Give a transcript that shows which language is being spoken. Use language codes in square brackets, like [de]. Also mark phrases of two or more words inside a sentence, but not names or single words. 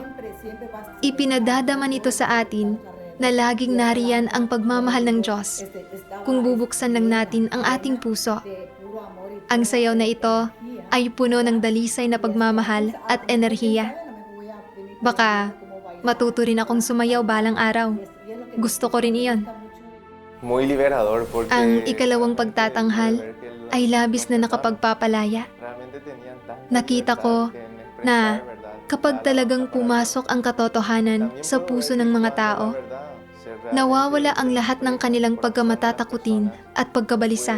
[tl] Ipinadadama nito sa atin na laging nariyan ang pagmamahal ng Diyos kung bubuksan lang natin ang ating puso. Ang sayaw na ito ay puno ng dalisay na pagmamahal at enerhiya. Baka matuto rin akong sumayaw balang araw. Gusto ko rin iyon. [es] muy liberador porque [tl] Ang ikalawang pagtatanghal ay labis na nakapagpapalaya. Nakita ko na kapag talagang pumasok ang katotohanan sa puso ng mga tao, nawawala ang lahat ng kanilang pagkamatatakutin at pagkabalisa.